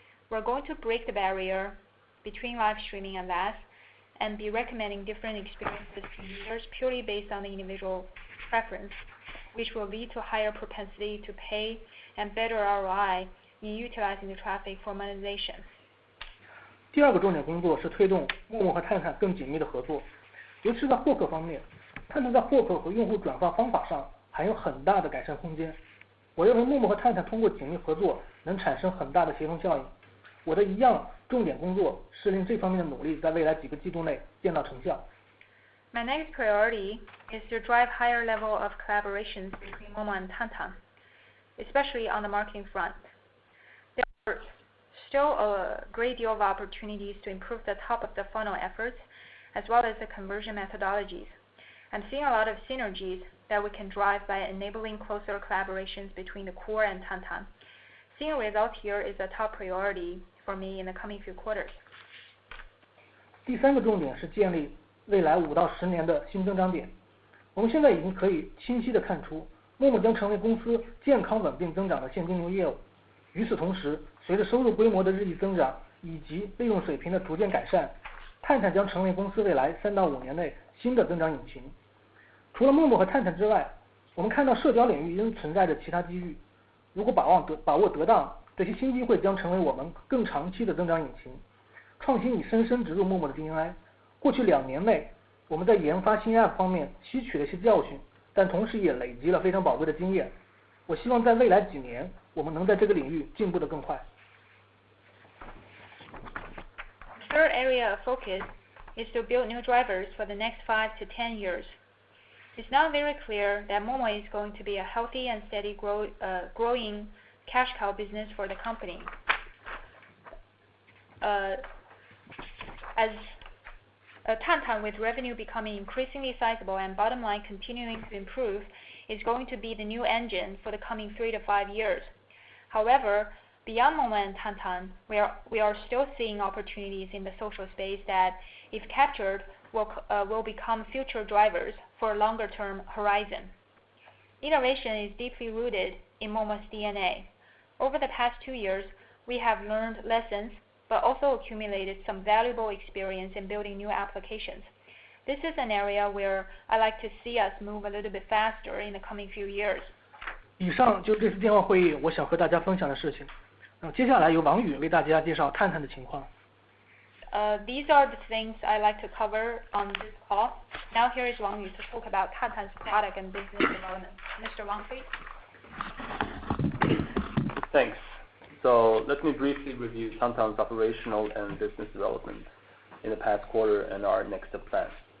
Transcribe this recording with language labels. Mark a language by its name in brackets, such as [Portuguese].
[English] We're going to break the barrier between live streaming and VAS and be recommending different experiences to users purely based on the individual preference, which will lead to higher propensity to pay and better ROI in utilizing the traffic for monetization. [Chinese] 第二个重点工作是推动陌陌和探探更紧密的合作，尤其是在获客方面，探探在获客和用户转化方法上还有很大的改善空间。我认为陌陌和探探通过紧密合作能产生很大的协同效应。我的一样重点工作是令这方面的努力在未来几个季度内见到成效。 [English] My next priority is to drive higher level of collaborations between Momo and Tantan, especially on the marketing front. There are still a great deal of opportunities to improve the top of the funnel efforts as well as the conversion methodologies. I'm seeing a lot of synergies that we can drive by enabling closer collaborations between the core and Tantan. Seeing results here is a top priority for me in the coming few quarters. [Chinese] 第三个重点是建立未来5到10年的新增长点。我们现在已经可以清晰地看出，陌陌将成为公司健康稳定增长的现金流业务。与此同时，随着收入规模的日益增长以及利润水平的逐渐改善，探探将成为公司未来3到5年内新的增长引擎。除了陌陌和探探之外，我们看到社交领域仍存在着其他机遇。如果把握得当，这些新机会将成为我们更长期的增长引擎。创新已深深植入陌陌的 DNA。过去2年内，我们在研发新 App 方面吸取了一些教训，但同时也累积了非常宝贵的经验。我希望在未来几年，我们能在这个领域进步得更快。 [English] Third area of focus is to build new drivers for the next 5 to 10 years. It's now very clear that Momo is going to be a healthy and steady growing cash cow business for the company. As Tantan, with revenue becoming increasingly sizable and bottom line continuing to improve, is going to be the new engine for the coming 3 to 5 years. However, beyond Momo and Tantan, we are still seeing opportunities in the social space that, if captured, will become future drivers for a longer-term horizon. Innovation is deeply rooted in Momo's DNA. Over the past 2 years, we have learned lessons, but also accumulated some valuable experience in building new applications. This is an area where I like to see us move a little bit faster in the coming few years. [Chinese] 以上就是这次电话会议我想和大家分享的事情。接下来由王宇为大家介绍探探的情况。 [English] These are the things I like to cover on this call. Now here is Wang Yu to talk about Tantan's product and business development. Mr. Wang, please. Thanks. So let me briefly review Tantan's operational and business development in the past quarter and our next step plans.